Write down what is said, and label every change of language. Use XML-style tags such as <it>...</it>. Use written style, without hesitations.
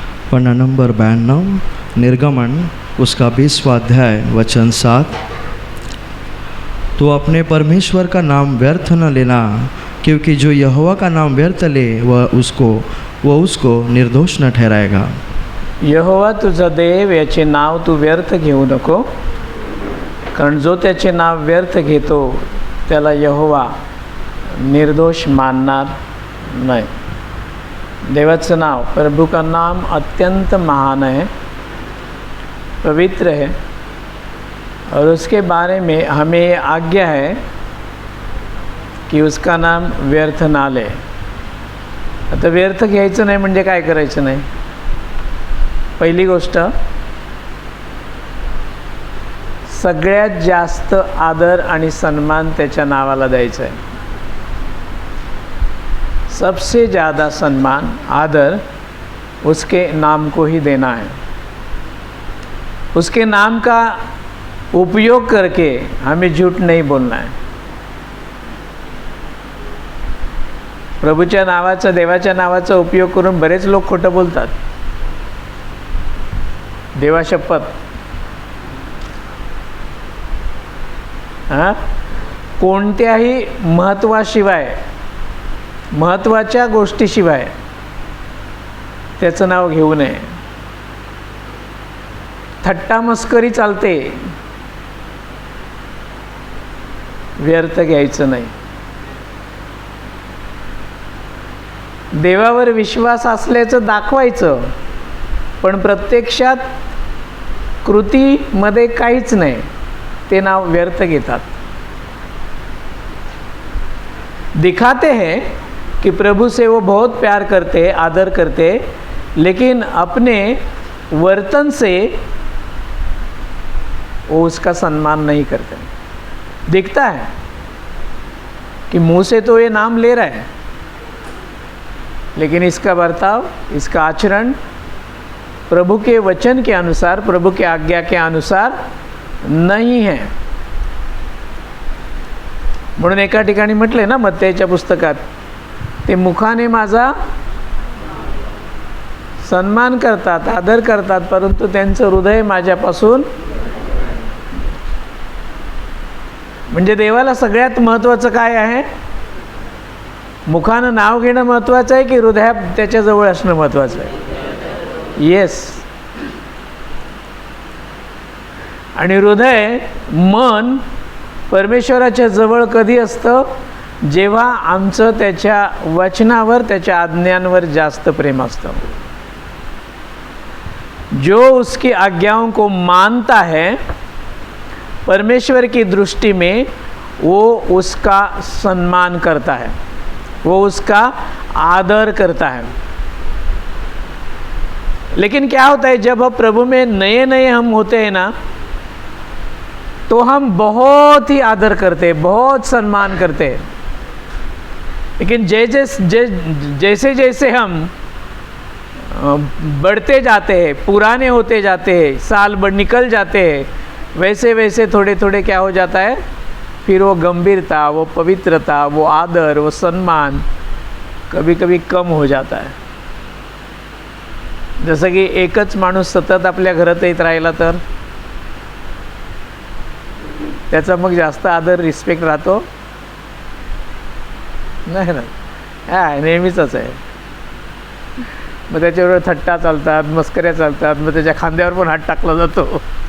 <hi>पन्ना number 92 निर्गमन उसका 20वां अध्याय वचन 7. तो अपने परमेश्वर का नाम व्यर्थ न लेना, क्योंकि जो यहोवा का नाम व्यर्थ ले वह उसको निर्दोष न ठहराएगा.</hi> <mr>यहोवा तुझा देव याचे नाव तू व्यर्थ घेऊ नको, कारण जो त्याचे नाव व्यर्थ घेतो त्याला यहोवा निर्दोष मानणार नाही. देवाचं नाव,</mr> <hi>प्रभु का नाम अत्यंत महान है, पवित्र है, और उसके बारे में हमें आज्ञा है की उसका नाम व्यर्थ ना ले.</hi> <mr>आता व्यर्थ घ्यायचं नाही म्हणजे काय करायचं नाही? पहिली गोष्ट, सगळ्यात जास्त आदर आणि सन्मान त्याच्या नावाला द्यायचा आहे.</mr> <hi>सबसे ज़्यादा सम्मान आदर उसके नाम को ही देना है. उसके नाम का उपयोग करके हमें झूठ नहीं बोलना है.</hi> <mr>प्रभूच्या नावाचा, देवाच्या नावाचा उपयोग करून बरेच लोक खोटं बोलतात. देवा शपथ, कोणत्याही महत्त्वाशिवाय, महत्त्वाच्या गोष्टीशिवाय त्याचं नाव घेऊ नये. थट्टा मस्करी चालते, व्यर्थ घ्यायचं नाही. देवावर विश्वास असल्याचं दाखवायचं, पण प्रत्यक्षात कृतीमध्ये काहीच नाही, ते नाव व्यर्थ घेतात.</mr> <hi>दिखाते हैं कि प्रभु से वो बहुत प्यार करते, आदर करते, लेकिन अपने वर्तन से वो उसका सम्मान नहीं करते. दिखता है कि मुंह से तो ये नाम ले रहा है, लेकिन इसका बर्ताव, इसका आचरण प्रभु के वचन के अनुसार, प्रभु के आज्ञा के अनुसार नहीं है.</hi> <mr>म्हणून एका ठिकाणी म्हटले ना मत्तेच्या पुस्तकात, ते मुखाने माझा सन्मान करतात, आदर करतात, परंतु त्यांचं हृदय माझ्यापासून. म्हणजे देवाला सगळ्यात महत्त्वाचं काय आहे? मुखानं नाव घेणं महत्त्वाचं आहे की हृदयात त्याच्याजवळ असणं महत्त्वाचं आहे? येस. आणि हृदय, मन परमेश्वराच्या जवळ कधी असतं? जेव्हा आमचं त्याच्या वचनावर, त्याच्या आज्ञांवर जास्त प्रेम असतं.</mr> <hi>जो उसकी आज्ञाओं को मानता है, परमेश्वर की दृष्टि में वो उसका सम्मान करता है, वो उसका आदर करता है. लेकिन क्या होता है, जब हम प्रभु में नए नए हम होते हैं ना, तो हम बहुत ही आदर करते हैं, बहुत सम्मान करते हैं. लेकिन जैसे जैसे हम बढ़ते जाते हैं, पुराने होते जाते हैं, साल निकल जाते हैं, वैसे वैसे थोड़े थोड़े क्या हो जाता है, फिर वो गंभीरता, वो पवित्रता, वो आदर, वो सम्मान कभी कभी कम हो जाता है.</hi> <mr>जसं की एकच माणूस सतत आपल्या घरात येत राहिला तर त्याचा मग जास्त आदर, रिस्पेक्ट राहतो नाही ना. नेहमीच आहे. मग त्याच्यावर थट्टा चालतात, मस्कऱ्या चालतात, मग त्याच्या खांद्यावर पण हात टाकला जातो.</mr>